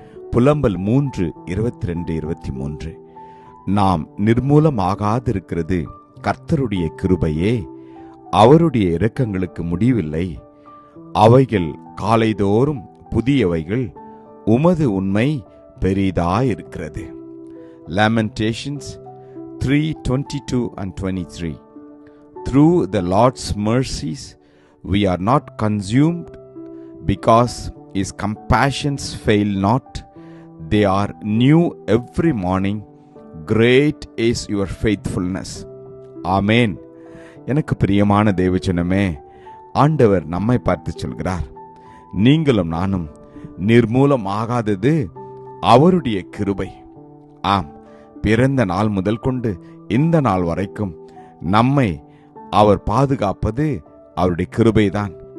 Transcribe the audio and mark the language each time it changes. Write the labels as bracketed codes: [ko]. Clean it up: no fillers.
[ta] புலம்பல் 3:22-23. நாம் நிர்மூலமாகாதிருக்கிறது கர்த்தருடைய கிருபையே, அவருடைய இரக்கங்களுக்கு முடிவில்லை. அவைகள் காலைதோறும் புதியவைகள், உமது உண்மை பெரிதாயிருக்கிறது. [en] Lamentations 3:22-23. Through the Lord's mercies we are not consumed, because his compassions fail not. They are new every morning. Great is your faithfulness. [ta] ஆமென். எனக்கு பிரியமான தேவஜனமே, ஆண்டவர் நம்மை பார்த்து சொல்கிறார், நீங்களும் நானும் நிர்மூலமாகாதது அவருடைய கிருபை. ஆம், பிறந்த நாள் முதல் கொண்டு இந்த நாள் வரைக்கும் நம்மை அவர் பாதுகாப்பது அவருடைய கிருபைதான்.